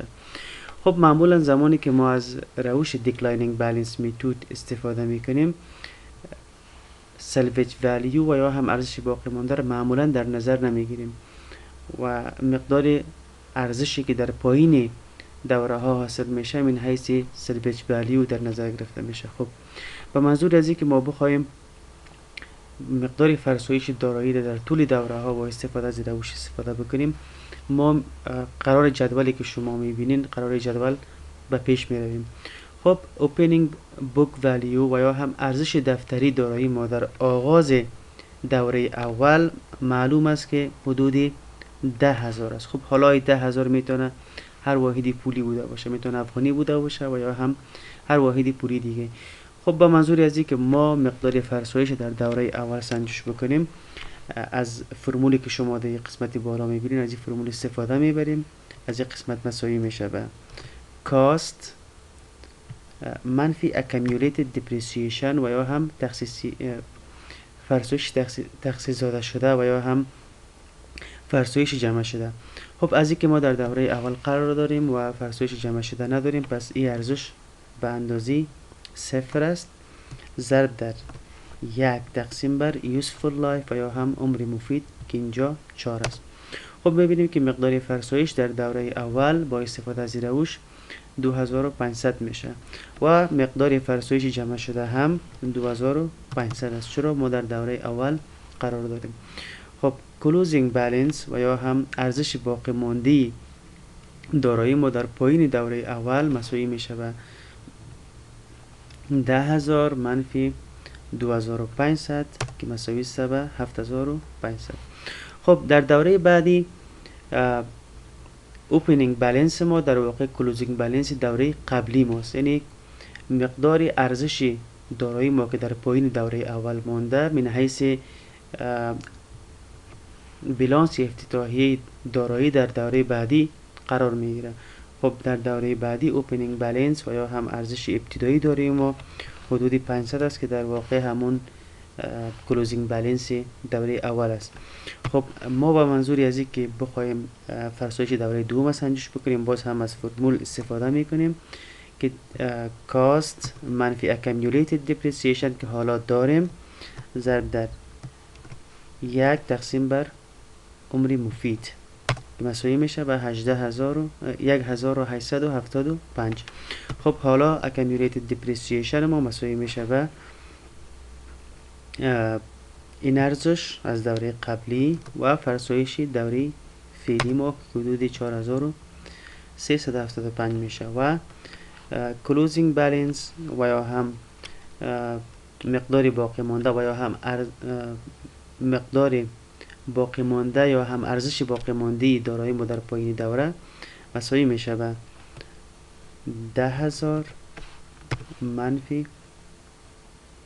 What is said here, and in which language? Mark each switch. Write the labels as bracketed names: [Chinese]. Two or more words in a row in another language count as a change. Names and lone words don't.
[Persian] خب معمولا زمانی که ما از روش [English] declining balance method [Persian] استفاده میکنیم [English] salvage value [Persian] و یا هم ارزش باقی مانده را معمولا در نظر نمیگیریم و مقدار ارزشی که در پایین دوره ها حاصل میشه من حیث [English] salvage value [Persian] در نظر گرفته میشه. خب به منظور از این که ما بخوایم مقدار فرسایش دارایی در طول دوره ها با استفاده از روش استفاده بکنیم ما قرار جدولی که شما میبینین قرار جدول به پیش میرویم. خب [English] opening book value [Persian] و یا هم ارزش دفتری دارایی ما در آغاز دوره اول معلوم است که حدود 10,000 است. خب حالا 10,000 میتونه هر واحدی پولی بوده باشه، میتونه افغانی بوده باشه و یا هم هر واحدی پولی دیگه. خب با منظوری از این که ما مقدار فرسایش در دوره اول سنجش بکنیم از فرمولی که شما در قسمت بالا میبینید از این فرمول استفاده میبریم. از این قسمت مساوی میشه به cost منفی [English] accumulated depreciation [Persian] و یا هم فرسایش تخصیص داده شده و یا هم فرسایش جمع شده. خب از اینکه ما در دوره اول قرار داریم و فرسایش جمع شده نداریم پس این ارزش به اندازه 0 است ضرب در 1 تقسیم بر [English] useful life [Persian] و یا هم عمر مفید که اینجا 4 است. خب ببینیم که مقدار فرسایش در دوره اول با استفاده از روش 2500 میشه و مقدار فرسایش جمع شده هم 2500 است چرا ما در دوره اول قرار داریم. خب [English] closing balance [Persian] و یا هم ارزش باقی مانده دارایی ما در پایین دوره اول مساوی میشه به 10,000 منفی 2500 که مساوی است به 7500. خب در دوره بعدی [English] opening balance [Persian] ما در واقع [English] closing balance [Persian] دوره قبلی ماست، یعنی مقدار ارزش دارایی ما که در پایین دوره اول مانده من حیث بیلانس افتتاحی دارایی در دوره بعدی قرار میگیره. خب در دوره بعدی [English] opening balance [Persian] و یا هم ارزش ابتدایی دارایی ما حدود 500 است که در واقع همون [English] closing balance [Persian] دوره اول است. خب ما با منظوری از این که بخوایم فرسایش دوره دوم سنجش بکنیم باز هم از فرمول استفاده میکنیم که cost منفی [English] accumulated depreciation [Persian] که حالا داریم ضرب در 1 تقسیم بر عمر مفید مساوی میشه به 1875. خب حالا [English] accumulated depreciation [Persian] ما مساوی میشه به این ارزش از دوره قبلی و فرسایش دوره فعلی ما حدود 4375 میشه و [English] closing balance [Persian] و یا هم مقدار باقی مانده و یا هم مقدار باقی مانده یا هم ارزش باقی مانده دارایی ما در پایین دوره مساوی میشه به 10,000 منفی